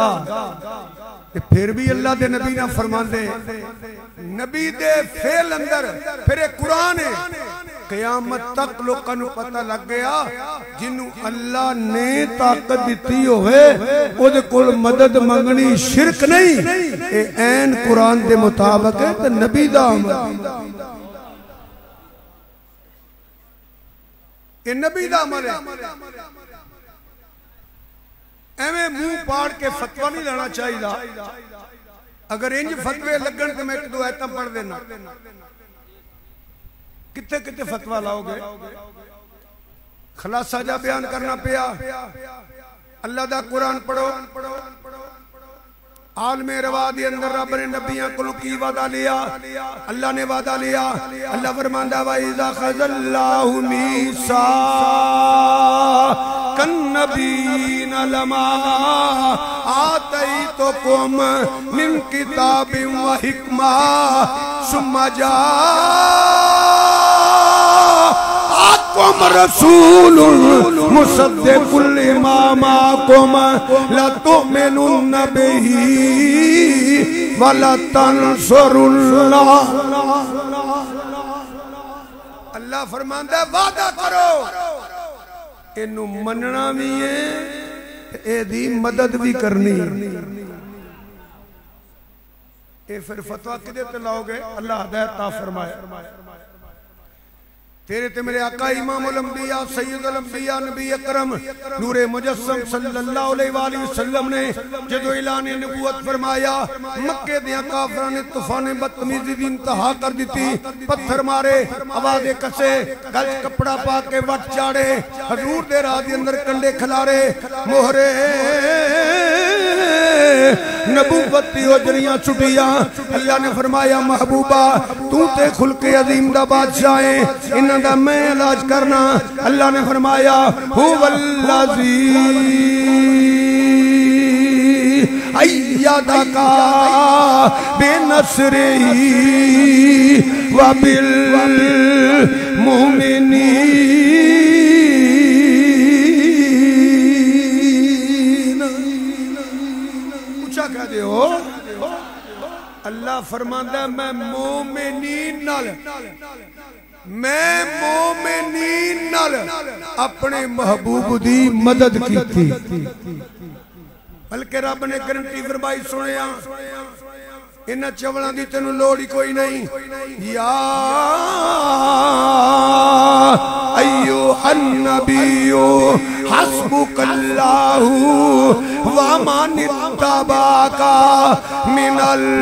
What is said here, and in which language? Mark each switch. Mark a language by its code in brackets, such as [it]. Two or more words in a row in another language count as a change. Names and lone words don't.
[pa] تے فیر بھی اللہ دے نبی نا فرماندے، نبی دے فعل اندر فیر قرآن ہے قیامت تک لوکاں نوں پتہ لگ گیا جنہوں اللہ نے طاقت دتی ہووے اودے کول مدد منگنی شرک نہیں، اے عین قرآن دے مطابق ہے تے نبی دا عمل، اے نبی دا عمل ہے. ایویں منہ پاڑ کے فتویٰ نہیں لینا چاہیے. اگر انج فتوے لگن تو میں 1-2 آیت پڑھ دینا. کتنے کتنے فتویٰ لاؤگے، خلاصہ جا بیان کرنا پیا. اللہ دا قرآن پڑھو، عالمِ ارواح دے اندر رب نے نبیاں کو کی وعدہ لیا، اللہ نے وعدہ لیا. اللہ فرماندا [ar] وإذ أخذ الله ميثاق النبيين لما آتيتكم من كتاب وحكمة ثم جاءكم رسول مصدق لما معكم لتؤمنن به ولتنصرنه. [pa] اللہ فرماندا وعدہ کرو، اینوں مننا بھی ہے، ایدی مدد بھی کرنی. اے فیر فتویٰ کدے تے لاؤگے? اللہ ہدایت تا فرمائے. تیرے تے میرے آقا امام الانبیاء سید الانبیاء نبی اکرم نورِ مجسم [ar] صلى الله عليه وسلم [pa] نے جدوں اعلان نبوت فرمایا، مکے دے کافراں نے طوفان بدتمیزی دی انتہا کر دی، پتھر مارے، آوازے کسے، گل کپڑا پا کے وٹ چاڑھے، حضور دے راہ دے اندر کنڈے کھلارے، مہرِ نبوت دی اوجریاں چھٹیاں. اللہ نے فرمایا محبوبا توں تے خلقِ عظیم دا بادشاہ ہے، انہاں دا میں علاج کرنا. اللہ نے فرمایا [ar] هو الذي أيدك بنصره وبالمؤمنين. [pa] پچھا کہہ دے ہو، اللہ فرماندا میں مومنین نال، میں مومنین نال اپنے محبوب دی مدد کی. بلکہ رب نے گارنٹی فرمائی، سنیا انہاں چولاں دی تینوں لوڑ ہی کوئی نہیں. [ar] يا أيها النبي حسبك الله ومن اتبعك من